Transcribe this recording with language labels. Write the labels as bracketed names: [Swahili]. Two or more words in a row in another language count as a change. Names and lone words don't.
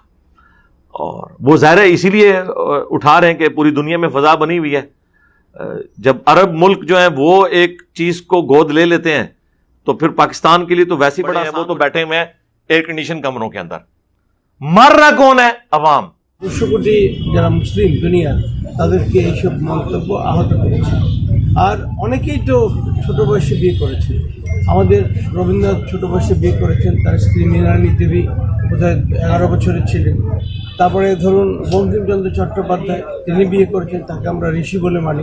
[Urdu] اور وہ ظاہر ہے اسی لیے اٹھا رہے ہیں کہ پوری دنیا میں فضا بنی ہوئی ہے. جب عرب ملک جو ہیں وہ ایک چیز کو گود لے لیتے ہیں تو پھر پاکستان کے لیے تو ویسے ہی بڑا ہے. وہ تو بیٹھے ہوئے ہیں ایئر کنڈیشن کمروں کے اندر. مر رہا کون ہے؟ عوام. [Bangla] 200 কোটি যারা মুসলিম দুনিয়া তাদেরকে এইসব মন্তব্য আহত করেছে. আর অনেকেই তো ছোট বয়সে বিয়ে করেছে. আমাদের রবীন্দ্রনাথ ছোট বয়সে বিয়ে করেছেন, তার স্ত্রী মৃণালিনী দেবী বোধহয় 11 বছরের ছিলেন. তারপরে ধরুন বঙ্কিমচন্দ্র চট্টোপাধ্যায় তিনি বিয়ে করেছেন, তাকে আমরা ঋষি বলে মানি.